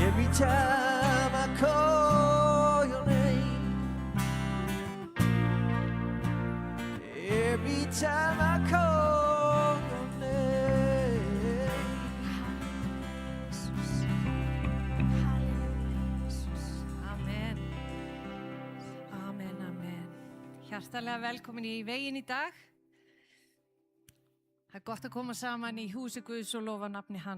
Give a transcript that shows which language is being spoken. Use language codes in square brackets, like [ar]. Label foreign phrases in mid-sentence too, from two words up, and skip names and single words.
[en] time I call your name, every time I call your name. Amen. Amen, amen. [is] Hjartalega velkomin í veginn í dag. Það er gott að koma saman í húsi Guðs og lofa nafni hans.